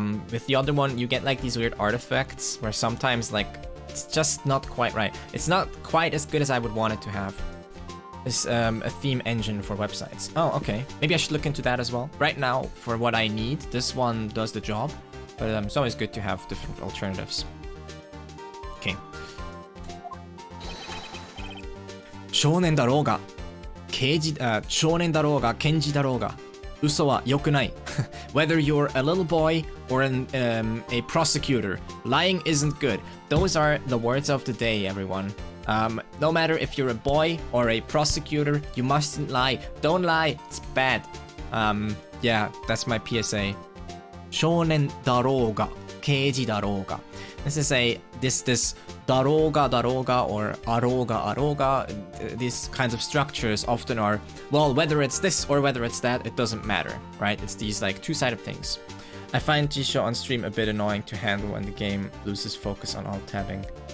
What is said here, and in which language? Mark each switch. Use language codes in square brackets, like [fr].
[en] With the other one, you get like these weird artifacts where sometimes like it's just not quite right. It's not quite as good as I would want it to have. It's a theme engine for websites. Oh, okay. Maybe I should look into that as well. Right now, for what I need, this one does the job. But it's always good to have different alternatives. Okay. [ja] 少年だろうが、少年だろうが、検事だろうが、嘘は良くない。 [en] Whether you're a little boy or a prosecutor, lying isn't good. Those are the words of the day, everyone. No matter if you're a boy or a prosecutor, you mustn't lie. Don't lie, it's bad. Yeah, that's my PSA. [ja] 少年だろうが、刑事だろうが. [en] This is this だろうが or あろうが, these kinds of structures often are, well, whether it's this or whether it's that, it doesn't matter, right? It's these like two-sided things. I find Jisho on stream a bit annoying to handle when the game loses focus on alt-tabbing.